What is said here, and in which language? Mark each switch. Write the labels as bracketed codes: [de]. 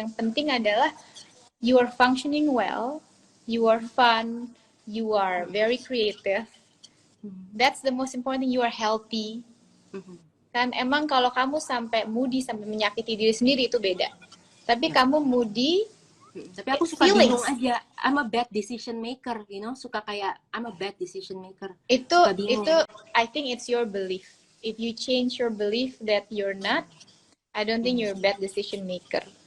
[id] Yang penting adalah [en] you are functioning well, you are fun, you are very creative. That's the most important thing. You are healthy. [id] Kan emang kalau kamu sampai moody, sampai menyakiti diri sendiri itu beda. Tapi kamu moody, tapi aku suka bingung aja. [en] I'm a bad decision maker, you know, [id] suka kayak [en] I'm a bad decision maker. Itu I think it's your belief. If you change your belief that you're not, I don't think you're a bad decision maker.